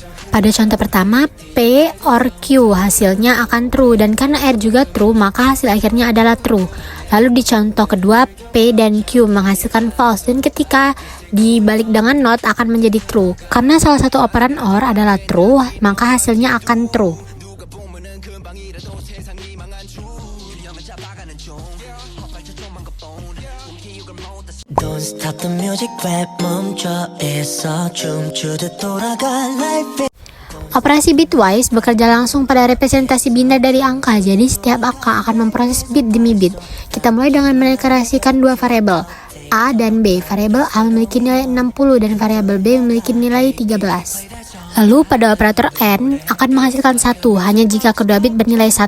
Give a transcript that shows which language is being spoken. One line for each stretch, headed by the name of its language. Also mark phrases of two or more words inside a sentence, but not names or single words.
Indonesian: Pada contoh pertama, P or Q hasilnya akan true, dan karena R juga true, maka hasil akhirnya adalah true. Lalu di contoh kedua, P dan Q menghasilkan false, dan ketika dibalik dengan NOT akan menjadi true. Karena salah satu operan OR adalah true, maka hasilnya akan true.
English: Don't stop the music, rap
Korean: 멈춰있어 춤추듯 돌아가
English: life.
Indonesian: Operasi bitwise bekerja langsung pada representasi biner dari angka, jadi setiap angka akan memproses bit demi bit. Kita mulai dengan mendeklarasikan dua variabel, A dan B. Variabel A memiliki nilai 60 dan variabel B memiliki nilai 13. Lalu pada operator AND akan menghasilkan 1 hanya jika kedua bit bernilai 1.